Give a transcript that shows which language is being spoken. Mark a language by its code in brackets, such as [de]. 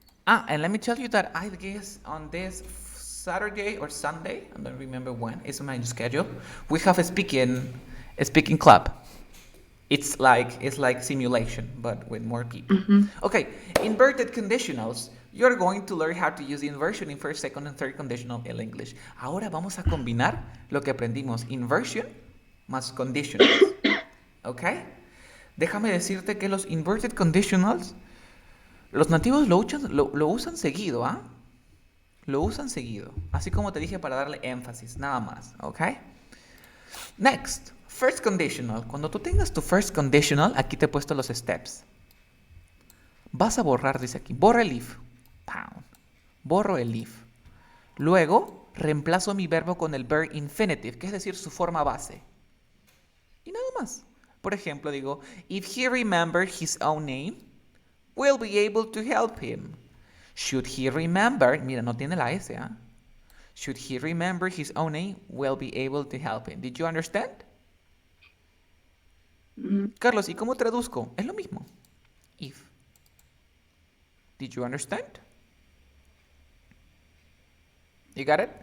[en] And let me tell you that I guess on this Saturday or Sunday, I don't remember when, it's my schedule, we have a speaking club. It's like simulation, but with more people. Okay, inverted conditionals. You're going to learn how to use the inversion in first, second, and third conditional in English. [es] Ahora vamos a combinar lo que aprendimos, inversion más conditionals. Okay? Déjame decirte que los inverted conditionals, los nativos lo usan seguido, ¿ah? Lo usan seguido. Así como te dije para darle énfasis, nada más. Okay? [en] Next. First conditional. [es] Cuando tú tengas tu first conditional, aquí te he puesto los steps. Vas a borrar, dice aquí, borra el if. Pound. Borro el if. Luego, reemplazo mi verbo con el verb infinitive, que es decir, su forma base. Y nada más. Por ejemplo, digo, [en] if he remembered his own name, we'll be able to help him. Should he remember, [es] mira, no tiene la S, ¿ah? [en] Should he remember his own name, we'll be able to help him. Did you understand? [es] Carlos, ¿y cómo traduzco? Es lo mismo. If. [en] Did you understand? You got it?